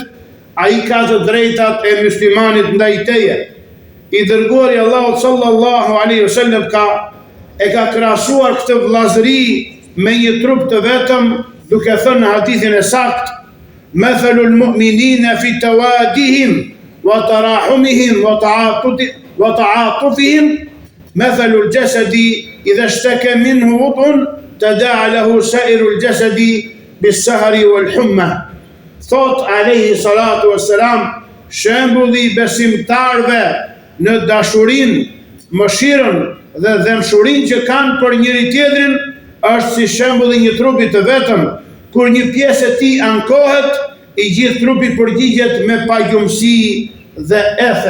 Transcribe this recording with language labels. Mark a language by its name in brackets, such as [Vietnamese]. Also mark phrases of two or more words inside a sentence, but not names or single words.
[Albanian] Ai ka të drejtat e muslimanit ndaj teje. I dërguari Allahut [Arabic] صلى الله عليه وسلم [Albanian] e ka krahasuar këtë vllazëri me një trup të vetëm, duke thënë në hadithin e saktë: [Arabic] "مثل المؤمنين في توادهم وتراحمهم وتعاطفهم مثل الجسد إذا اشتكى منه عضو تداعى له سائر الجسد بالسهر والحمى." [Albanian] Thot [Arabic] عليه الصلاة والسلام, [Albanian] shembulli I besimtarëve në dashurinë, mëshirën dhe dëmshurinë që kanë për njëri tjetrin është si shembulli një trupi të vetëm. Kur një pjesë e tij ankohet, I gjithë trupi përgjigjet me pagjumësi dhe ethe.